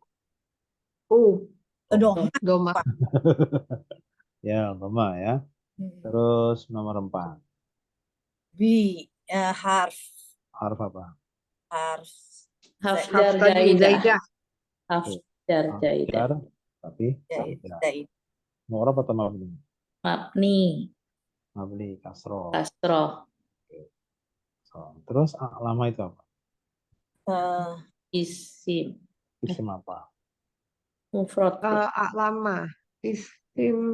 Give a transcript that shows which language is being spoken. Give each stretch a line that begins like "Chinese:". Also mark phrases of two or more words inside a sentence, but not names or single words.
Indonesian: Doma. Ya, doma ya. Terus nomor 4. Bi. Harf. Harf apa? Harf. Harf Harf jar tadi jaidah. zaidah.
Arabic: Harf jar jaidah.
Indonesian: Jar, tapi Zaid. Mu'rab atau mabni? Mabni. Mabni, kasroh. Kasroh. So, terus a'lama itu apa? Eh, Isim. Isim apa? Mufrad. A'lama. Isim,